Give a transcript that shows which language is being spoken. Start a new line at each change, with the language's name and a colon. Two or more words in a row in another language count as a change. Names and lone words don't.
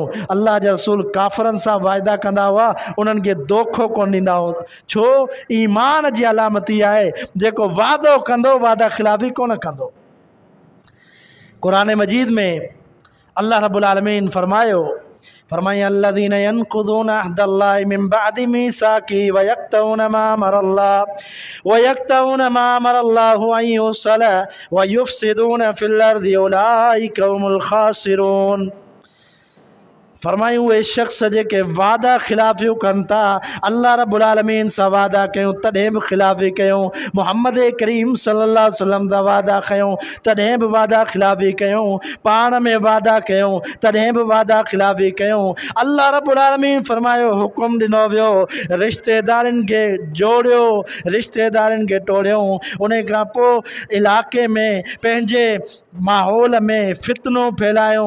Sindhi: अल्लाह जा रसूल काफ़रनि सां वाइदा कंदा हुआ, उन्हनि खे दोखो कोन ॾींदा हुआ। छो? ईमान जी अलामत इहा आहे, जेको वादो कंदो वादा ख़िलाफ़ी कोन कंदो। क़ुरान मजीद में अल्लाह रब्बुल आलमीन फरमायो, फरमाया
Arabic: الذين ينقضون عهد الله من بعد ميثاقه ويقطعون ما أمر الله أن يوصل ويفسدون في الأرض أولئك هم الخاسرون.
Sindhi: फरमायूं उहे शख़्स जेके वादा ख़िलाफ़ियूं कनि था, अल्लाह रब्बुल आलमीन सां वादा कयूं तॾहिं बि ख़िलाफ़ी कयूं, मुहम्मद करीम
Arabic: صلى الله عليه وسلم
Sindhi: सां वादा कयूं तॾहिं बि वादा ख़िलाफ़ी कयूं, पाण में वादा कयूं तॾहिं बि वादा ख़िलाफ़ी कयूं। अल्लाह रब्बुल आलमीन फरमायो, हुकुम ॾिनो वियो रिश्तेदारनि खे जोड़ियो, रिश्तेदारनि खे टोड़ियूं। उन खां पोइ इलाइक़े में पंहिंजे माहौल में फितनो फैलायूं।